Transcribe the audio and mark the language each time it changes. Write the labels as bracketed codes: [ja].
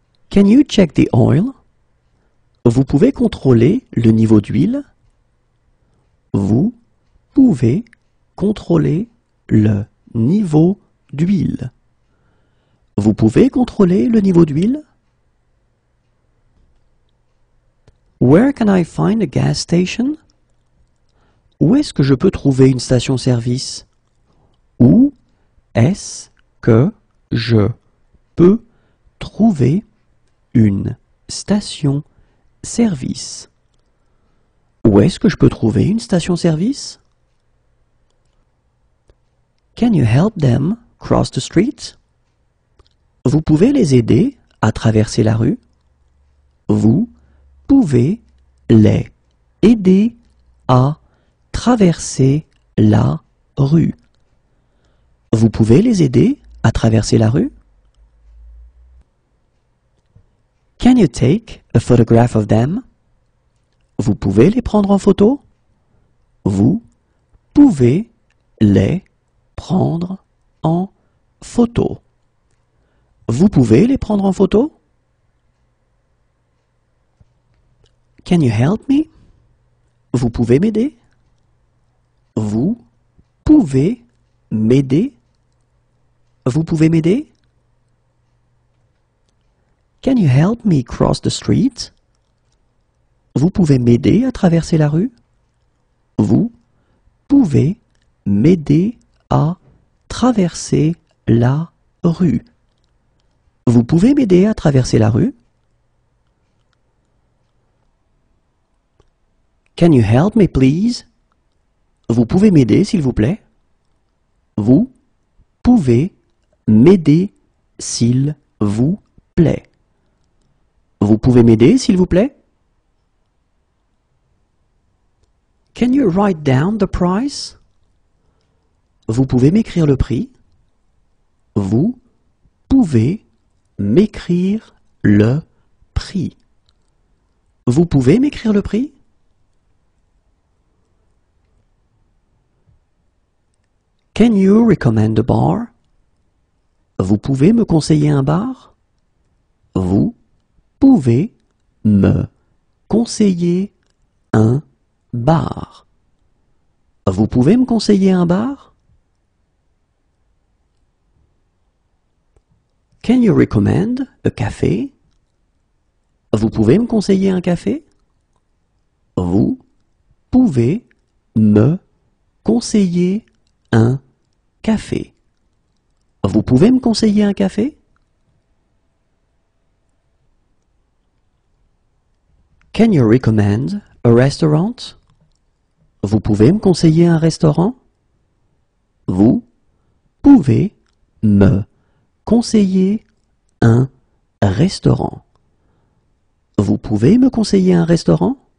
[en] Can you check the oil? [fr] Vous pouvez contrôler le niveau d'huile? Vous pouvez contrôler le niveau d'huile. Vous pouvez contrôler le niveau d'huile? [en] Where can I find a gas station? [fr] Où est-ce que je peux trouver une station-service? Où est-ce que je peux trouver une station-service? Où est-ce que je peux trouver une station-service? [en] Can you help them cross the street? [fr] Vous pouvez les aider à traverser la rue? Vous pouvez les aider à traverser la rue. Vous pouvez les aider à traverser la rue? [en] Can you take a photograph of them? [fr] Vous pouvez les prendre en photo? Vous pouvez les prendre en photo. Vous pouvez les prendre en photo? [en] Can you help me? [fr] Vous pouvez m'aider? Vous pouvez m'aider? Vous pouvez m'aider? [en] Can you help me cross the street? [fr] Vous pouvez m'aider à traverser la rue? Vous pouvez m'aider à traverser la rue? Vous pouvez m'aider à traverser la rue? [en] Can you help me please? [fr] Vous pouvez m'aider s'il vous plaît? Vous pouvez m'aider s'il vous plaît? Vous pouvez m'aider s'il vous plaît? [en] Can you write down the price? [fr] Vous pouvez m'écrire le prix? Vous pouvez m'écrire le prix? Vous pouvez m'écrire le prix? [en] Can you recommend a bar? [fr] Vous pouvez me conseiller un bar? Vous pouvez me conseiller un bar? Vous pouvez me conseiller un bar? [en] Can you recommend a café? [fr] Vous pouvez me conseiller un café? Vous pouvez me conseiller un café? Vous pouvez me conseiller un café? [en] Can you recommend a restaurant? [fr] Vous pouvez me conseiller un restaurant? Vous pouvez me conseiller un restaurant? Vous pouvez me conseiller un restaurant?